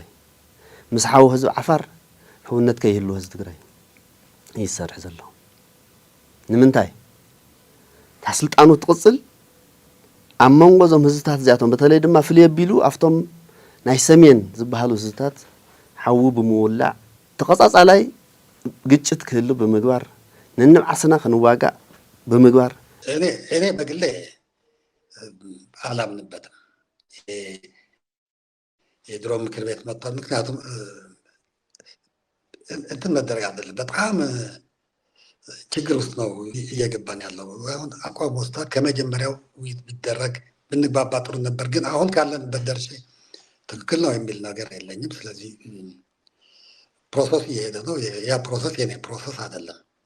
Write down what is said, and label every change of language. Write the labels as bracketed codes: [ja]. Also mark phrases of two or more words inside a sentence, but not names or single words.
[ti] ምስ ሓው ህዝቢ ዓፋር ሕውነት ከይህልዎ ህዝቢ ትግራይ ይሰርሕ ዘሎ ንምንታይ ታስልጣኑ ትቅጽል ኣብ መንጎ ዞም ህዝብታት እዚኣቶም በተለይ ድማ ፍልይ ኣቢሉ ኣብቶም ናይ ሰሜን ዝበሃሉ ህዝብታት ሓዊ ብምውላዕ ተቐጻጻላይ ግጭት ክህሉ ብምግባር ንንብዓስና ክንዋጋእ ብምግባር [am] እኔ በግሌ አላምንበትም የድሮ ምክር ቤት መጥቷል ምክንያቱም እንትን መደረግ አይደለም በጣም ችግር ውስጥ ነው እየገባን ያለው አሁን አቋም ወስታ ከመጀመሪያው ውይይት ቢደረግ ብንግባባ ጥሩ ነበር ግን አሁን ካለንበት ደርሼ ትክክል ነው የሚል ነገር የለኝም ስለዚህ ፕሮሰስ እየሄደ ነው ያ ፕሮሰስ የኔ ፕሮሰስ አይደለም